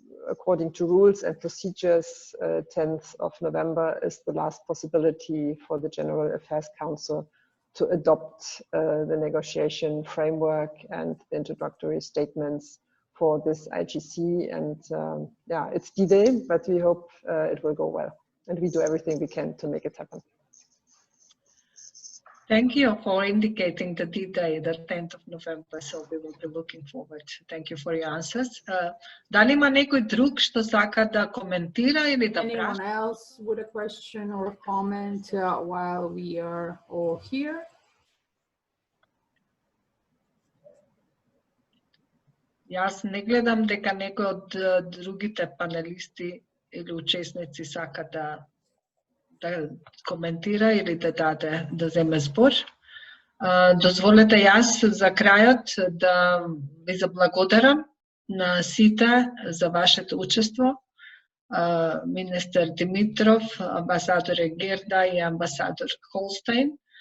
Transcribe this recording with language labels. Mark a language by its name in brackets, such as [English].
[English] According to rules and procedures, 10th of November is the last possibility for the General Affairs Council to adopt the negotiation framework and the introductory statements for this IGC. And yeah, it's D-Day, but we hope it will go well. And we do everything we can to make it happen. Thank you for indicating the D-Day, the 10th of November, so we will be looking forward. Thank you for your answers. [Macedonian] Дали има некој друг што сака да коментира или да прави? [English] Anyone else with a question or a comment while we are all here? [Macedonian] Јас не гледам дека некој од другите панелисти или учесници сака да коментира или да земе збор. Дозволете јас за крајот да ви заблагодарам на сите за вашето учество. Министер Димитров, амбасадор Герда и амбасадор Холстейн.